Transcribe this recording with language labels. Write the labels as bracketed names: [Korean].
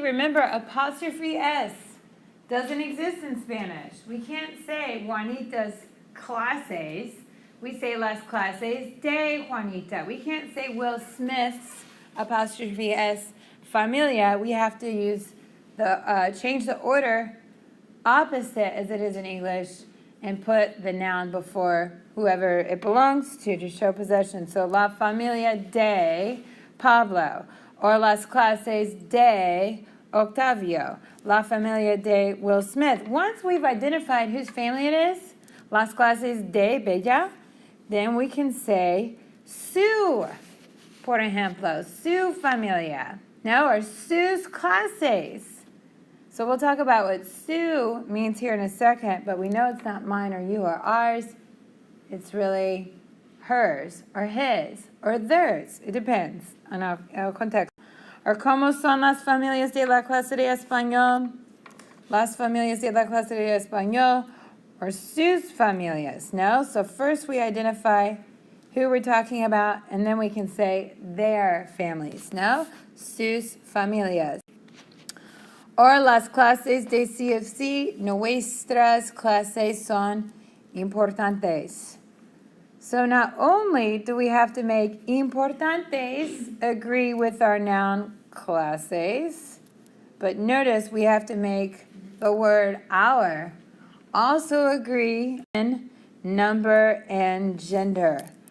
[English] Remember, apostrophe S doesn't exist in Spanish. We can't say Juanita's clases. We say [Spanish] las clases de Juanita. [English] We can't say Will Smith's apostrophe S familia. We have to use the change the order opposite as it is in English and put the noun before whoever it belongs to show possession. [Spanish] So la familia de Pablo, or las clases de Octavio, la familia de Will Smith. [English] Once we've identified whose family it is, [Spanish] las clases de Bella, [English] then we can say su, [Spanish] por ejemplo, su familia, no, [English] or [Spanish] sus clases. [English] So we'll talk about what su means here in a second, but we know it's not mine or you or ours. It's really hers or his or theirs. It depends on our context. [Spanish] Or ¿cómo son las familias de la clase de español? Las familias de la clase de español, or sus familias, no? [English] So first we identify who we're talking about, and then we can say their families, no? [Spanish] Sus familias. Or las clases de CFC, nuestras clases son importantes. [English] So not only do we have to make importantes agree with our noun clases, but notice we have to make the word our also agree in number and gender.